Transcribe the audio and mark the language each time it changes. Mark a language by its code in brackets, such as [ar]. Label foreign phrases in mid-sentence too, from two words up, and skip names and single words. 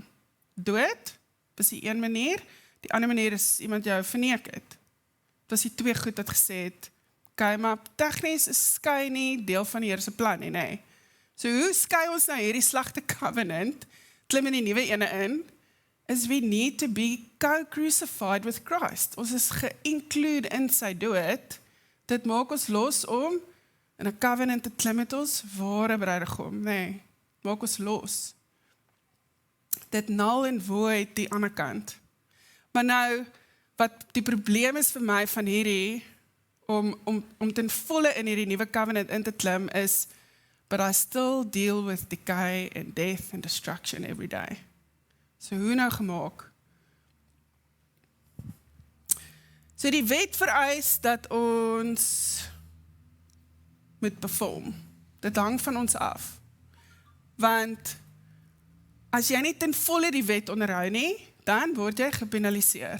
[af] Dood, is die een manier, die ander manier is iemand jou verneek het. Dit was die 2 goed wat gesê het, okay, maar tegnies is skei nie deel van die Here se plan nie, nee. So hoe skei ons nou hierdie slegte covenant, klim in die nuwe ene in, is [en] we need to be co-crucified with Christ. [af] Ons is ge-include in sy dood, dit maak ons los om in 'n covenant te klim met ons ware bruidegom, nee, maak ons los. Dit [en] null and void [af] die ander kant. Maar nou, wat die probleem is vir my van hierdie, om ten volle in hierdie nuwe covenant in te klim, is, [en] but I still deal with decay and death and destruction every day. [af] So hoe nou gemaak? So die wet vereis dat ons moet perform. Dit hang van ons af. Want as jy nie ten volle die wet onderhou nie, dan word jy gepenaliseer.